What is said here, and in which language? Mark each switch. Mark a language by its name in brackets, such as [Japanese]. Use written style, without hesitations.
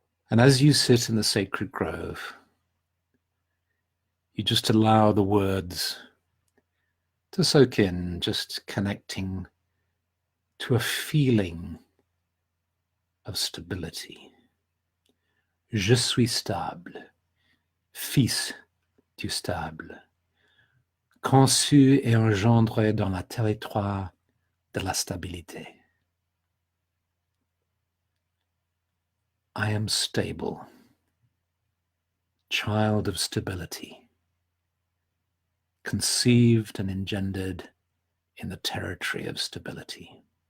[English] And as you sit in the sacred grove, you just allow the words to soak in, just connecting to a feeling of stability. [French] Je suis stable, fils du stable, conçu et engendré dans le territoire de la stabilité. [English] I am stable, child of stability, conceived and engendered in the territory of stability.